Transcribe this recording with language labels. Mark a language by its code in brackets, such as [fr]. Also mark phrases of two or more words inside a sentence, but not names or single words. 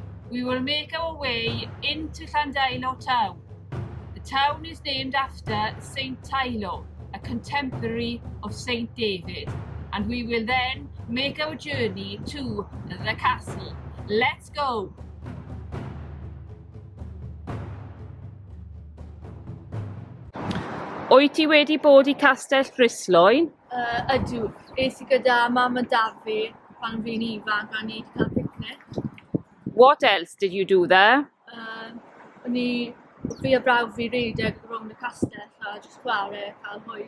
[en] We will make our way into Llandeilo town. The town is named after Saint Tylo, a contemporary of Saint David, and we will then make our journey to the castle. Let's go! [cy] Wyt ti wedi bod I Castell Dryslwyn? Ydw. Es I gyda mam a dad fi pan fi'n ifanc a ni wedi cael picnic. [en] What else did you do there? [cy] Fi a brawd fi redeg rownd y castell a jyst chwarae, cael hwyl.